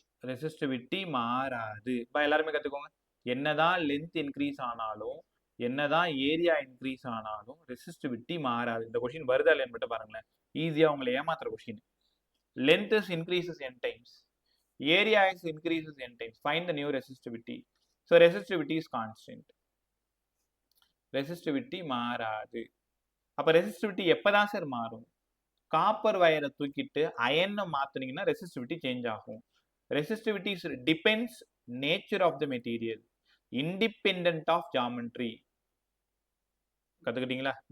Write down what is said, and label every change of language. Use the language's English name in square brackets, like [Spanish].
[Tamil] Resistivity மாறாது. எல்லாருமே கத்துக்கோங்க. என்னதான் லென்த் இன்க்ரீஸ் ஆனாலும், என்னதான் ஏரியா இன்க்ரீஸ் ஆனாலும் ரெசிஸ்டிவிட்டி மாறாது. இந்த கொஸ்டின் வருதா இல்லைன்னு மட்டும் பாருங்களேன். ஈஸியா உங்களை ஏமாத்துற question. [English] Length is increases n times, area is increases n times, find the new resistivity. So resistivity is constant. [Tamil] Resistivity மாறாது. அப்ப ரெசிஸ்டிவிட்டி எப்பதான் சார் மாறும்? காப்பர் வயரை தூக்கிட்டு அயனை மாத்தினீங்கன்னா ரெசிஸ்டிவிட்டி சேஞ்ச் ஆகும். [English] Resistivity depends nature of the material, independent of geometry. [Tamil] கத்துக்கிட்டீங்களா?